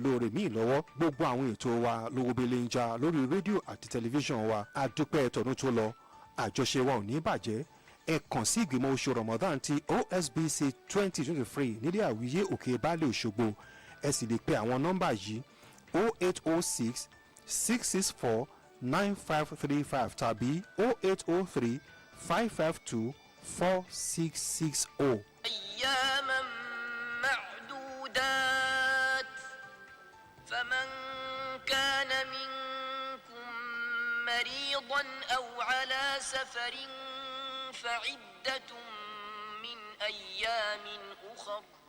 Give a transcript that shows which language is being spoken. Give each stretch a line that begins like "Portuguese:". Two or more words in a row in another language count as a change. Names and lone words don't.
Yoruba: olóore míì lọ́wọ́ gbogbo àwọn ètò wa lówó bẹ́lẹ̀ ń jà lórí rédíò àti tẹlifíṣàn wa àdúpẹ́ tọdún tó lọ àjọṣe wa ò ní bàjẹ́ ẹ kàn sí ìgbìmọ̀ oṣù Ramadan ti OSBC 2023 nílé àwíyé òkè baálé Òṣogbo ẹ sì lè pe àwọn nọ́mbà yìí 0806 664 9535 tàbí 0803 552 4660.
Arabic: أياما معدودات فمن كان منكم مريضا أو على سفر فعدة من أيام أخر.